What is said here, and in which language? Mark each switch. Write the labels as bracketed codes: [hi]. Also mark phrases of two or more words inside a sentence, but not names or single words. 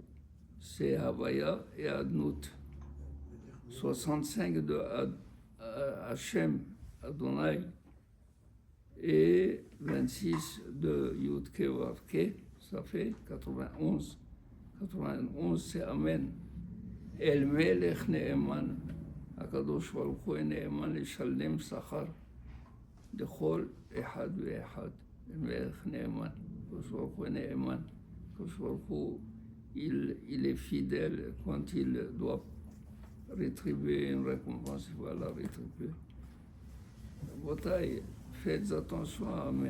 [fr] C'est Havaya et Adnout. 65 de Hachem, Adonai, et 26 de Yudke Vavke, ça fait 91. 91, c'est Amen. [he] אל מלך נאמן, הקדוש ברוך הוא נאמן לשלם שכר לכל אחד ואחד. אל מלך נאמן, הקדוש ברוך הוא נאמן. הקדוש ברוך הוא, [fr] il est fidèle quand il doit rétribuer une récompense, il va la rétribuer. Faites attention à Amen.